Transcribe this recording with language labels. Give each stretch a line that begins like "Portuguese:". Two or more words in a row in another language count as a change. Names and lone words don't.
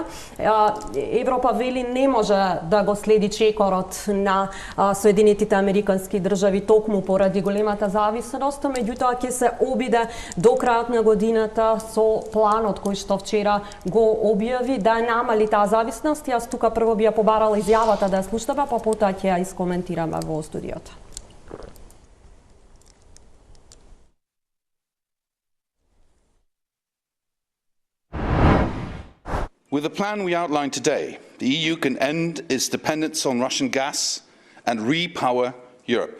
Macedonian: Европа вели не може да го следи чекорот на Соединетите Американски држави токму поради големата зависност, меѓутоа ќе се обиде до крајот на годината со планот кој што вчера го објави да намали таа зависност. Јас тука прво би ја побарала изјавата да ја слушнеме, па потоа ќе ја искоментираме во студиото.
English: With the plan we outlined today, the EU can end its dependence on Russian gas and repower Europe.